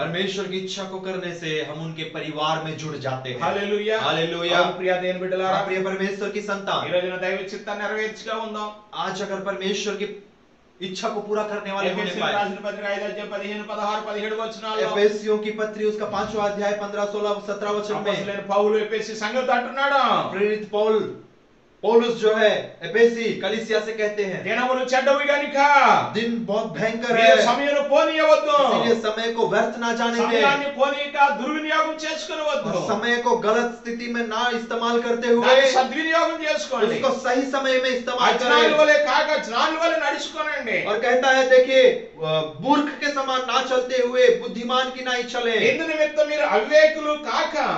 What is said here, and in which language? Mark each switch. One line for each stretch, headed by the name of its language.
Hindi: परमेश्वर की इच्छा को करने से हम उनके परिवार में जुड़ जाते हैं।
Telugu: Hallelujah
Hindi: hallelujah.
Telugu: అవును ప్రియ దేవుని బిడ్డలారా
Hindi: प्रिय परमेश्वर की
Telugu: ఈ
Hindi: संतान,
Telugu: రోజున దైవ చిత్తాన్ని నెరవేర్చుగా ఉందాం
Hindi: आज अगर परमेश्वर की इच्छा को पूरा करने वाले होने
Telugu: ఎఫెసీయులకు
Hindi: पाए।
Telugu: రాసిన పత్రిక 5 అధ్యాయం 15, 16, 17 వచనాల్లో
Hindi: एफेसियों की पत्री उसका 5वां अध्याय 15, 16, 17 वचन में
Telugu: అపోస్తలుడైన పౌలు ఎఫెసీ సంఘంతో అంటున్నాడు,
Hindi: प्रेरित पौलुस जो है एफेसी कलीसिया से कहते हैं
Telugu: దినములు చెడ్డవి గనుక
Hindi: दिन बहुत भयंकर
Telugu: మీరు
Hindi: है,
Telugu: సమయమును పోనీయవద్దు,
Hindi: इसलिए समय को व्यर्थ ना जाने दें
Telugu: సమయాన్ని పోనీయక దుర్వినియోగం చేసుకొనవద్దు,
Hindi: और समय को गलत स्थिति में ना इस्तेमाल करते हुए
Telugu: దాన్ని సద్వినియోగం చేసుకోండి,
Hindi: उसको सही समय में इस्तेमाल
Telugu: అజ్ఞానుల
Hindi: करें।
Telugu: వలె కాక జ్ఞానుల వలె నడుచుకోనండి।
Hindi: और कहता है देखिए मूर्ख के समान ना चलते हुए बुद्धिमान की नहीं चले,
Telugu: ఇందు నిమిత్తం మీరు అవివేకులు కాక